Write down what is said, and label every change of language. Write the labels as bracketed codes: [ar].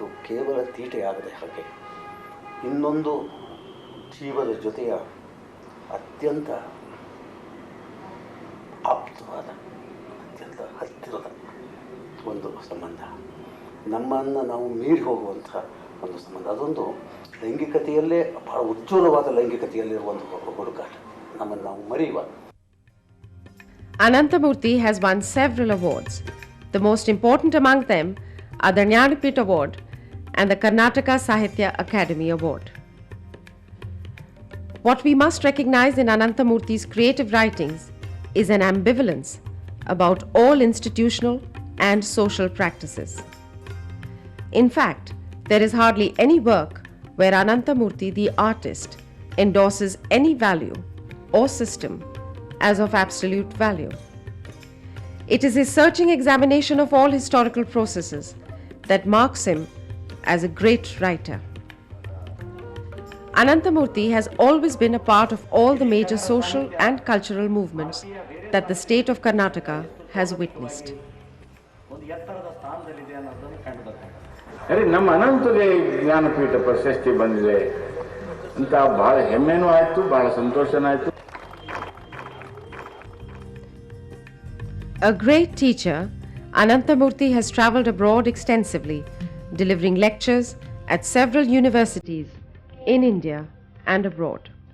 [kn] ಅದು ಕೇವಲ ತೀಟೆಯಾಗದೆ ಹಾಗೆ ಇನ್ನೊಂದು ಜೀವದ ಜೊತೆಯ ಅತ್ಯಂತ ಆಪ್ತವಾದ ಅತ್ಯಂತ ಹತ್ತಿರದ ಒಂದು ಸಂಬಂಧ, ನಮ್ಮನ್ನು ನಾವು ಮೀರಿ ಹೋಗುವಂಥ ಒಂದು ಸಂಬಂಧ. ಅದೊಂದು ಲೈಂಗಿಕತೆಯಲ್ಲೇ ಬಹಳ ಉಜ್ವಲವಾದ ಲೈಂಗಿಕತೆಯಲ್ಲಿರುವ ಒಂದು ಹುಡುಕಾಟ, ನಮ್ಮನ್ನು ನಾವು ಮರೆಯುವ. [en] Ananthamurthy has won several awards. The most important among them are the Jnanapith Award and the Karnataka Sahitya Academy Award. What we must recognize in Ananthamurthy's creative writings is an ambivalence about all institutional and social practices. In fact, there is hardly any work where Ananthamurthy, the artist, endorses any value or system as of absolute value. It is his searching examination of all historical processes that marks him as a great writer. Ananthamurthy has always been a part of all the major social and cultural movements that the state of Karnataka has witnessed. [kn] ಅರೆ ನಮ್ಮ ಅನಂತಗೆ ಜ್ಞಾನಪೀಠ ಪ್ರಶಸ್ತಿ ಬಂದಿದೆ ಅಂತ ಭಾಳ ಹೆಮ್ಮೆನೂ ಆಯಿತು, ಭಾಳ ಸಂತೋಷನೂ ಆಯಿತು. [en] A great teacher, Ananthamurthy has travelled abroad extensively, delivering lectures at several universities in India and abroad.